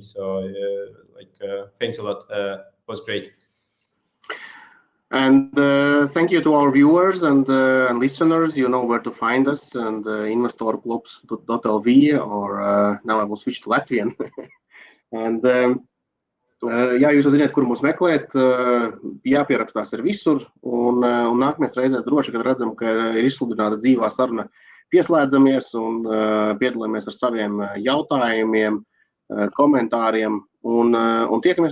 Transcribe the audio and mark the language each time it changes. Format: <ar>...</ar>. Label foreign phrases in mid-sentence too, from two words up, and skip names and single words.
<en>So thanks a lot. It was great. And thank you to our viewers and listeners. You know where to find us, and investorklubs.lv, or now I will switch to Latvian.</en> <lv>And jā, jūs jau zināt, kur mūs meklēt, jāpierakstās ar visur, un nākamais reizēs droši, kad redzam, ka ir izsludināta dzīvā saruna, pieslēdzamies un piedalāmies ar saviem jautājumiem, komentāriem, un tiekamies nākamais reizēs.</lv>